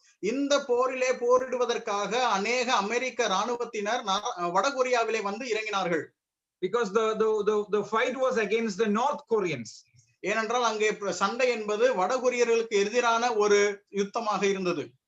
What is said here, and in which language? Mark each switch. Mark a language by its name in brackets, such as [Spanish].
[Tamil] இந்த போரிலே போரிடுவதற்காக अनेक அமெரிக்க ராணுவத்தினர் வடகொரியாவிலே வந்து இறங்கினார்கள். [English] Because the fight was against the North Koreans. [Tamil] ஏனென்றால் அங்கே சண்டை என்பது வடகொரியர்களுக்கு எதிரான ஒரு யுத்தமாக இருந்தது.